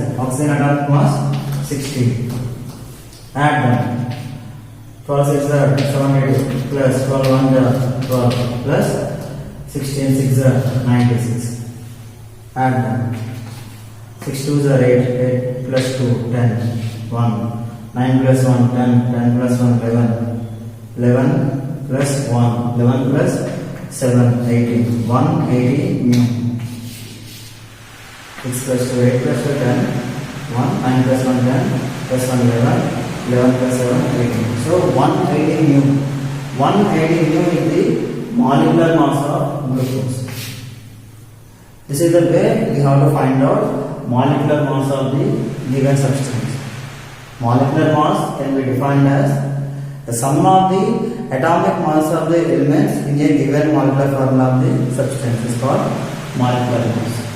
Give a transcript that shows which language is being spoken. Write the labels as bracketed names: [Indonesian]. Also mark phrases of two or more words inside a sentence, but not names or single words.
[English] Oxygen atomic mass 16. Add them. 12 6 are 72 plus 12 1 are 12 plus 16 6 are 96. Add them. 6 2s are 8, 8 plus 2 10, 1, 9 plus 1 10, 10 plus 1 11, 11 plus 1, 11 plus 7 18, 180 mu. 6 plus 2 8 plus 2 10, 1, 9 plus 1 10 plus 1 11, 11 plus 7 18. So 180 mu. 180 mu is the molecular mass of glucose. This is the way we have to find out molecular mass of the given substance. Molecular mass can be defined as the sum of the atomic mass of the elements in a given molecular formula of the substance is called molecular mass.